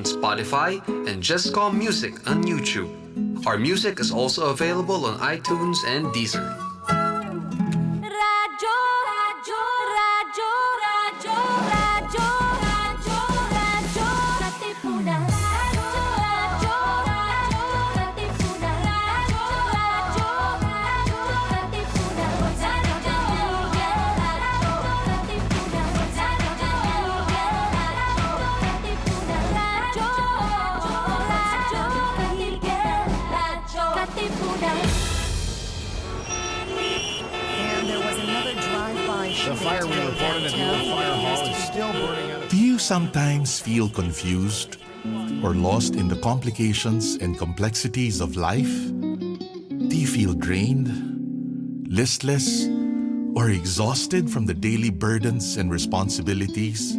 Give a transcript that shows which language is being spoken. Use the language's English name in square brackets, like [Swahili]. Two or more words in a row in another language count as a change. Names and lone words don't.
[English] Spotify and Just Call Music on YouTube. Our music is also available on iTunes and Deezer. [Filipino] Radyo, radyo, radyo, radyo, radyo, radyo, radyo, Katipunan. Radyo, radyo, radyo, Katipunan. Radyo, radyo, radyo, Katipunan. Radyo, radyo, Katipunan. Radyo, radyo, Katipunan. [English] And there was another drive-by The shooting fire we today reported at the downtown. old fire hall is still burning out. Do you sometimes feel confused or lost in the complications and complexities of life? Do you feel drained, listless, or exhausted from the daily burdens and responsibilities?